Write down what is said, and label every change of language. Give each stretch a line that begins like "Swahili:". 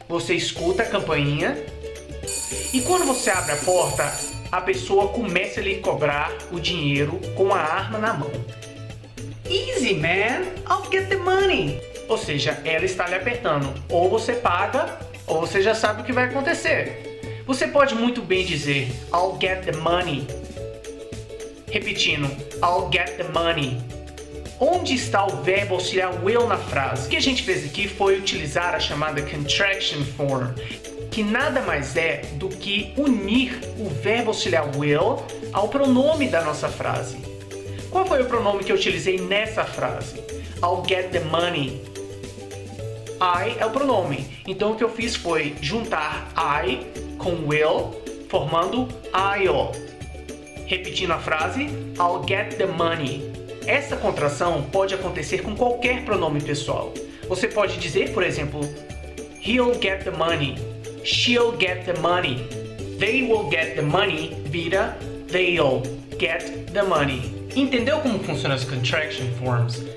Portuguese: Você escuta a campainha e quando você abre a porta, a pessoa começa a lhe cobrar o dinheiro com a arma na mão.
English: Easy, man! I'll get the money!
Portuguese: Ou seja, ela está lhe apertando. Ou você paga, ou você já sabe o que vai acontecer. Você pode muito bem dizer
English: I'll get the money.
Portuguese: Repetindo,
English: I'll get the money.
Portuguese: Onde está o verbo auxiliar will na frase? O que a gente fez aqui foi utilizar a chamada contraction form, que nada mais é do que unir o verbo auxiliar will ao pronome da nossa frase. Qual foi o pronome que eu utilizei nessa frase?
English: I'll get the money.
Portuguese: I é o pronome. Então o que eu fiz foi juntar I com will, formando I'll. Repetindo a frase,
English: I'll get the money.
Portuguese: Essa contração pode acontecer com qualquer pronome pessoal. Você pode dizer, por exemplo,
English: he'll get the money, she'll get the money, they will get the money,
Portuguese: vira
English: they'll get the money.
Portuguese: Entendeu como funcionam as contraction forms?